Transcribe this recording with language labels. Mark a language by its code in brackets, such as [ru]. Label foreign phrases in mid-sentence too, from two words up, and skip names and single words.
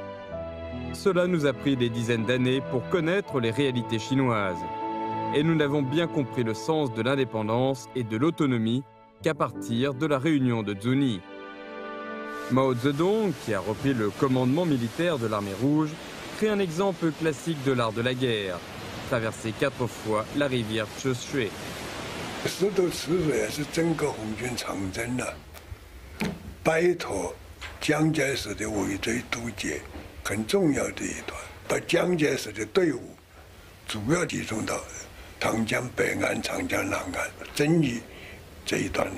[fr] Cela nous a pris des dizaines d'années pour connaître les réalités chinoises, et nous n'avons bien compris le sens de l'indépendance et de l'autonomie qu'à partir de la réunion de Zunyi. » Mao Zedong, qui a repris le commandement militaire de l'armée rouge, crée un exemple classique de l'art de la guerre, traverser 4 fois la rivière Cheshui. [zh] 石头池水是整个红军长征的摆脱蒋介石的围追堵截很重要的一段，把蒋介石的队伍主要集中到长江北岸、长江南岸遵义这一段的。